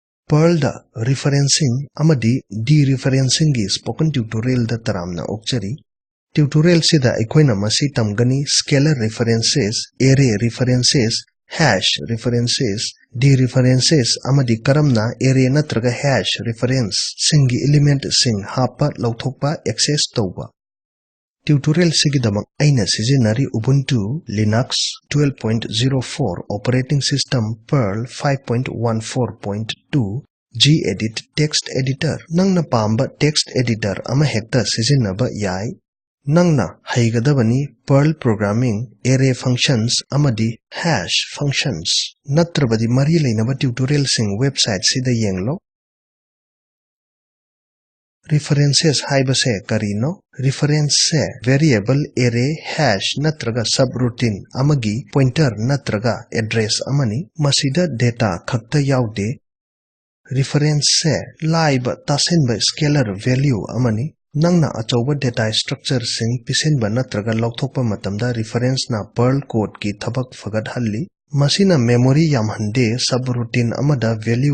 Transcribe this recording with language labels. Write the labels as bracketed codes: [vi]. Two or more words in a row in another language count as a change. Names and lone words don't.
[mni] Perl da referencing amadi dereferencing gi [en] spoken tutorial [mni] da taramna okchari. Tutorial sida aikoina masi tamgani [en] scalar references, array references, hash references, [mni] dereferences amadi karamna array natraga [en] hash reference [mni] singi element sing hapa lauthokpa access tauba. Tutorial sigidamak aina sizinari Ubuntu Linux 12.04 [en] operating system [mni] Perl 5.14.2 gedit [en] text editor [mni] nangna pamba [en] text editor [mni] ama hekta sizinaba yai nangna haigadabani Perl [en] programming array functions [mni] amadi [en] hash functions [mni] natrabadi mari leinaba tutorial sing website sida yenglo. References haibase karino reference se [en] variable array hash [mni] natraga subroutine amagi pointer natraga address amani masida data khakta yaude reference se laiba tasenba [en] scalar value [mni] amani nangna achoba [en] data structure [mni] sing pisenba natraga lauthokpa matamda reference na Perl code ki thabak fagat halli masina memory yamhande subroutine amada value